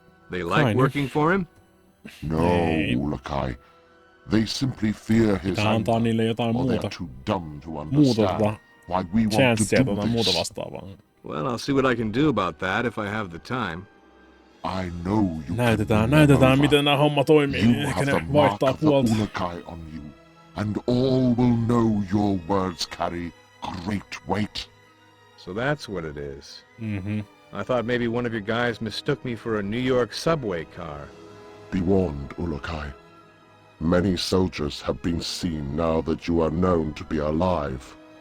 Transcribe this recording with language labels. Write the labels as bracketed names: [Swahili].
[English] They like working for him? No, Ulukai. They simply fear his anger, or they are too dumb to understand why we want to do this. Well, I'll see what I can do about that if I have the time. I know you [Finnish] Näytetään miten nämä homma toimii, niin ehkä ne vaihtaa puolta. [English] On you, and all will know your words carry great weight. So that's what it is. I thought maybe one of your guys mistook me for a New York subway car. Be warned, Ulukai. Many soldiers have been seen now that you are known to be alive.